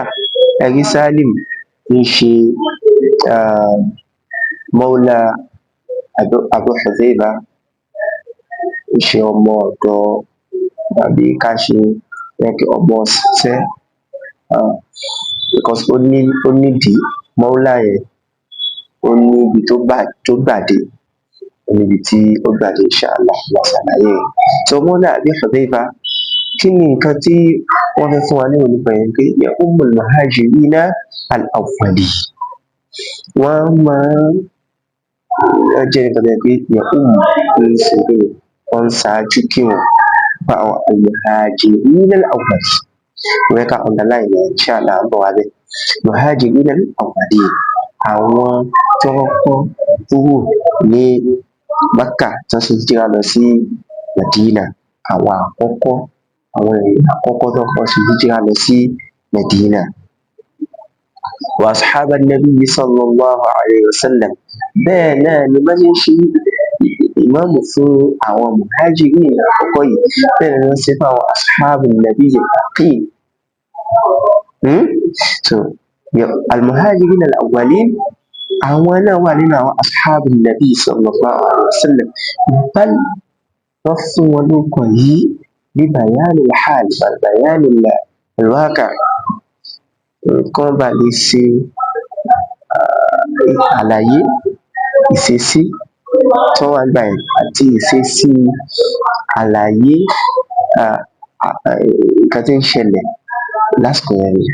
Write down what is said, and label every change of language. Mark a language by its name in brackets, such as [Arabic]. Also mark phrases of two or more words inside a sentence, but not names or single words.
[Yoruba] Ẹ̀rí Salim ń ṣe mawla Abu Hudhayfa, ń ṣe ọmọ ọ̀dọ̀ àbí ká ṣe ọmọ ṣiṣẹ́, because ó nídìí mawla yẹn, ó ní ibi tó gbàdé, ó ní ibi tí ó gbàdé inshallah la ṣàlàyé. So mawla Abi Hudhayfa, kí ni nǹkan tí wọ́n fẹ́ fún wa ní nípa yẹn? [Arabic] بيا أم المهاجرين الأولين. [Yoruba] Wọ́n máa ń jẹ́ nǹkan tó yẹ pé ya ń ṣe pé wọ́n ń ṣáájú kí wọ́n bá àwọn [Arabic] المهاجرين الأولين. [Yoruba] Wọ́n ká underline yẹn inshallah ń bọ̀ wá bẹ́ẹ̀. [Arabic] مهاجرين الأولين, [Yoruba] àwọn tí wọ́n kọ́ kúrò ní Mákà tí wọ́n ṣe hijira lọ sí Mẹ̀dínà, àwọn èèyàn àkọ́kọ́ tó kọ́ ṣe hijira lọ sí Mẹ̀dínà. [Arabic] وأصحاب النبي صلى الله عليه وسلم, [Yoruba] bẹ́ẹ̀ náà ni wọ́n ṣe ń ṣe ìmáàmù fún àwọn muhajirin àkọ́kọ́ yìí, bẹ́ẹ̀ ni wọ́n ṣe fún àwọn [Arabic] أصحاب النبي الباقين. So المهاجرين الأولين, [Yoruba] àwọn náà wà nínú àwọn [Arabic] أصحاب النبي صلى الله عليه وسلم, [Yoruba] bal wọ́n fún wọn lórúkọ yìí bí [Arabic] بيان الحال، بيان الواقع', [Yoruba] kán bá lè ṣe àlàyé ìṣesí tó wà nígbà yẹn àti ìṣesí àlàyé nǹkan tí ń ṣẹlẹ̀ lásìkò yẹn ni.